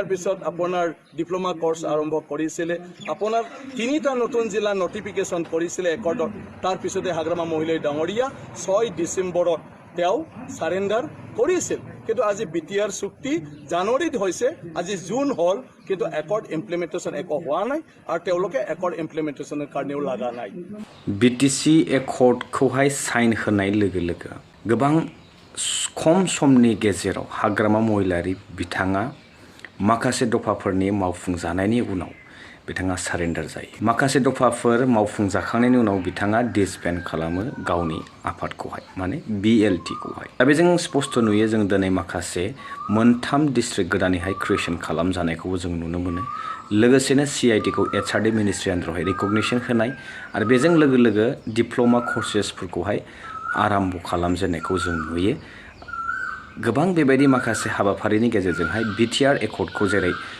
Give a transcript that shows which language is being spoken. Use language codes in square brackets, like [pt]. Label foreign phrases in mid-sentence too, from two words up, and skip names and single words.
[as] পিছত আপোনাৰ [en] diploma course [as] আৰম্ভ কৰিছিলে আপোনাৰ 3টা নতুন জিলা নটিফিকেশন কৰিছিলে একৰ্ডত তাৰ পিছতে হাগ্রামা মহিলাৰ ডাঙৰীয়া 6 ডিসেম্বৰত তেওঁ সাৰেন্ডাৰ কৰিছিল কিন্তু আজি BTR চুক্তি জানুৱাৰীত হৈছে আজি জুন হ'ল কিন্তু [en] accord implementation [as] একো হোৱা নাই আৰু তেওঁলোকে [en] accord implementationৰ [as] কাৰণেও লাগা নাই [brx] BTC एकर्डखौहाय साइन होनाय लोगो लोगो गोबां खम समनि गेजेराव हाग्रामा महिलारि बिथाङा माखासे दफाफोरनि मावफुंजानायनि उनाव बिथाङा सारेन्डार जायो माखासे दफाफोर मावफुंजाखांनायनि उनाव बिथाङा डिसबेन्ड खालामो गावनि आफादखौहाय माने BLT खौहाय दा बेजों स्पष्ट नुयो जों दिनै माखासे मोनथाम डिस्ट्रिक्ट गोदानैहाय क्रिएशन खालामजानायखौबो जों नुनो मोनो लोगोसेनो CIT खौ [en] HRD ministry [brx] आन्दारावहाय रिकगनिशन होनाय आरो बेजों लोगो लोगो [en] diploma coursesफोरखौहाय [brx] आरम्भ खालामजेननायखौ जों नुयो गोबां बेबायदि माखासे हाबाफारिनि गेजेरजोंहाय BTR एकर्डखौ जेरै